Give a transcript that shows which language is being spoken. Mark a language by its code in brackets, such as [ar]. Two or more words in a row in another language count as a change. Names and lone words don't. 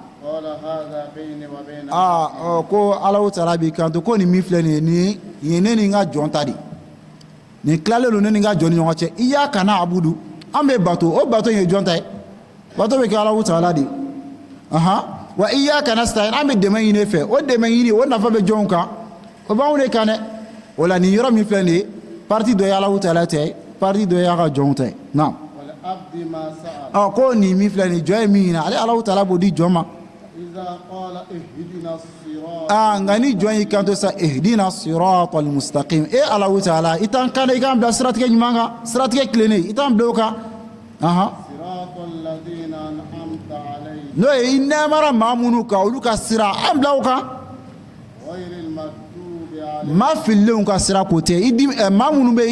[bm] ko Alahu Taala b'i kanto ko nin min filɛ nin ye ne ni n ka jɔn ta de nin tilalen don ne ni n ka jɔn ni ɲɔgɔn cɛ [ar] إياك نعبد [bm] an bɛ bato o bato in ye jɔn ta ye bato bɛ kɛ Alahu Taala de wa [ar] إياك نستعين [bm] an bɛ dɛmɛ ɲini fɛ o dɛmɛ ɲini o nafa bɛ jɔnw kan o b'anw de kan dɛ o la nin yɔrɔ min filɛ nin ye parti dɔ ye Alahu Taala ta ye parti dɔ ye a ka jɔnw ta ye naam ko nin min filɛ nin jɔn ye min ɲini ale Alahu Taala b'o di jɔn ma nka ni jɔn y'i kanto sa [ar] اهدنا الصراط المستقيم [bm] Alahu Taala i t'an kan dɛ i k'an bila siratigɛ ɲuman kan siratigɛ tilennen i t'an bila o kan n'o ye i nɛɛmara maa minnu kan olu ka sira an bila o kan maa fililenw ka sira ko tɛ maa minnu bɛ i